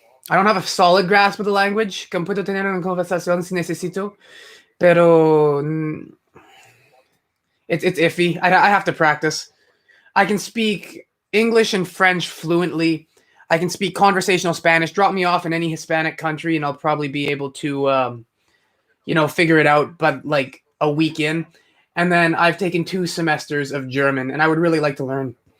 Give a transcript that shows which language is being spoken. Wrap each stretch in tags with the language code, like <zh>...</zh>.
<en>I don't have a solid grasp of the language.</en> <es>Puedo tener una conversación si necesito, pero</es> <en>it's iffy. I have to practice. I can speak English and French fluently. I can speak conversational Spanish. Drop me off in any Hispanic country, and I'll probably be able to, figure it out. But like a week in, and then I've taken 2 semesters of German, and I would really like to learn.</en>